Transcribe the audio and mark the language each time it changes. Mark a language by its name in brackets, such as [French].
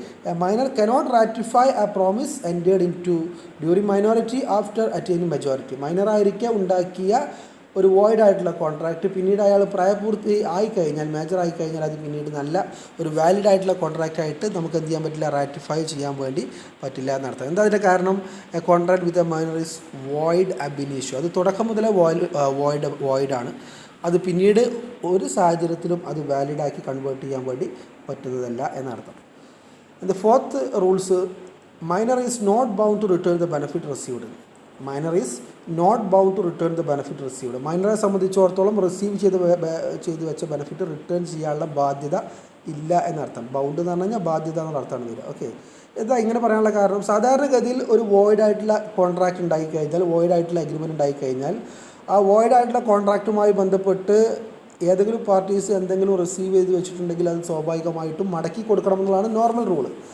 [English] A minor cannot ratify a promise entered into during minority after attaining majority. [Malayalam] മൈനറായിരിക്കെ ഉണ്ടാക്കിയ ഒരു void ആയിട്ടുള്ള contract പിന്നീട് അയാൾ പ്രായപൂർത്തി ആയിക്കഴിഞ്ഞാൽ, മേജർ ആയിക്കഴിഞ്ഞാൽ അത് പിന്നീട് നല്ല ഒരു വാലിഡ് ആയിട്ടുള്ള കോൺട്രാക്റ്റ് ആയിട്ട് നമുക്ക് എന്ത് ചെയ്യാൻ പറ്റില്ല, റാറ്റിഫൈ ചെയ്യാൻ വേണ്ടി പറ്റില്ല എന്നർത്ഥം. എന്താ അതിൻ്റെ കാരണം? [English] A contract with a minor is void ab initio. [Malayalam] അത് തുടക്കം മുതലേ വോയിഡാണ്. അത് പിന്നീട് ഒരു സാഹചര്യത്തിലും അത് വാലിഡാക്കി കൺവേർട്ട് ചെയ്യാൻ വേണ്ടി പറ്റുന്നതല്ല എന്നർത്ഥം. [English] And the fourth rules, minor is not bound to return the benefit received. Minor is not bound to return the benefit received. [Malayalam] മൈനറെ സംബന്ധിച്ചിടത്തോളം റിസീവ് ചെയ്ത് വെച്ച ബെനിഫിറ്റ് റിട്ടേൺ ചെയ്യാനുള്ള ബാധ്യത ഇല്ല എന്നർത്ഥം. ബൗണ്ട് എന്ന് പറഞ്ഞു കഴിഞ്ഞാൽ ബാധ്യത എന്നുള്ള അർത്ഥമാണ് വരിക. ഓക്കെ, എന്താ ഇങ്ങനെ പറയാനുള്ള കാരണം? സാധാരണഗതിയിൽ ഒരു വോയിഡ് ആയിട്ടുള്ള കോൺട്രാക്റ്റ് ഉണ്ടായിക്കഴിഞ്ഞാൽ, വോയിഡ് ആയിട്ടുള്ള എഗ്രിമെൻറ്റ് ഉണ്ടായിക്കഴിഞ്ഞാൽ ആ വോയിഡ് ആയിട്ടുള്ള കോൺട്രാക്റ്റുമായി ബന്ധപ്പെട്ട് ഏതെങ്കിലും പാർട്ടീസ് എന്തെങ്കിലും റിസീവ് ചെയ്ത് വെച്ചിട്ടുണ്ടെങ്കിൽ അത് സ്വാഭാവികമായിട്ടും മടക്കി കൊടുക്കണം എന്നുള്ളതാണ് നോർമൽ റൂള്.